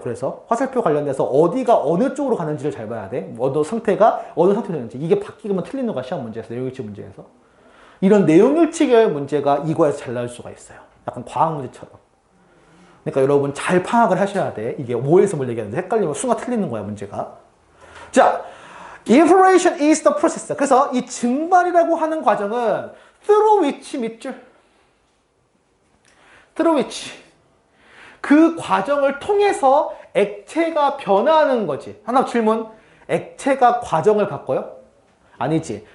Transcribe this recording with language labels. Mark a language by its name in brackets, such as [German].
[Korean] 그래서 화살표 관련돼서 어디가 어느 쪽으로 가는지를 잘 봐야 돼. 어느 상태가 어느 상태로 되는지. 이게 바뀌면 틀리는 거야. 시험 문제에서. 내용일치 문제에서. 이런 내용일치 계열 문제가 이거에서 잘 나올 수가 있어요. 약간 과학 문제처럼. 그러니까 여러분 잘 파악을 하셔야 돼. 이게 뭐에서 뭘 얘기하는지 헷갈리면 순간 틀리는 거야. 문제가. [English] 자, evaporation is the process. [Korean] 그래서 이 증발이라고 하는 과정은 [English] through which [Korean] 밑줄. [English] through which. [Korean] 그 과정을 통해서 액체가 변하는 거지. 하나 질문. 액체가 과정을 바꿔요? 아니지.